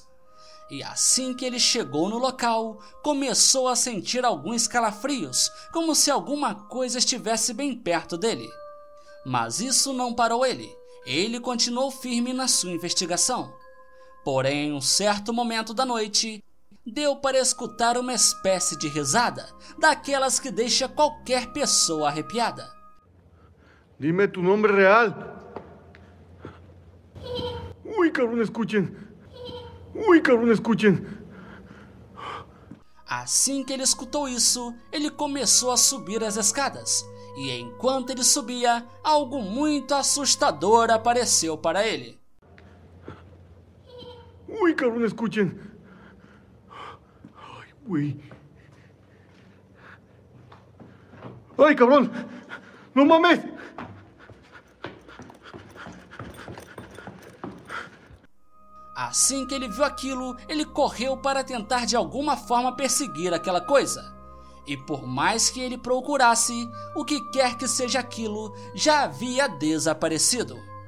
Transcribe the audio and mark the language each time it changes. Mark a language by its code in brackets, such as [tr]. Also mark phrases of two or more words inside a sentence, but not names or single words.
[pt] E assim que ele chegou no local, começou a sentir alguns calafrios, como se alguma coisa estivesse bem perto dele. Mas isso não parou ele. Ele continuou firme na sua investigação. Porém, em um certo momento da noite, deu para escutar uma espécie de risada, daquelas que deixa qualquer pessoa arrepiada. [es] Dime tu nombre real. Uy, cabrón, escuchen. Uy, cabrón, escuchen. [pt] Assim que ele escutou isso, ele começou a subir as escadas. E enquanto ele subia, algo muito assustador apareceu para ele. [es] Uy, cabrón, escuchen. Ay, güey. Ay, cabrón. No mames. [pt] Assim que ele viu aquilo, ele correu para tentar de alguma forma perseguir aquela coisa. E por mais que ele procurasse, o que quer que seja aquilo já havia desaparecido.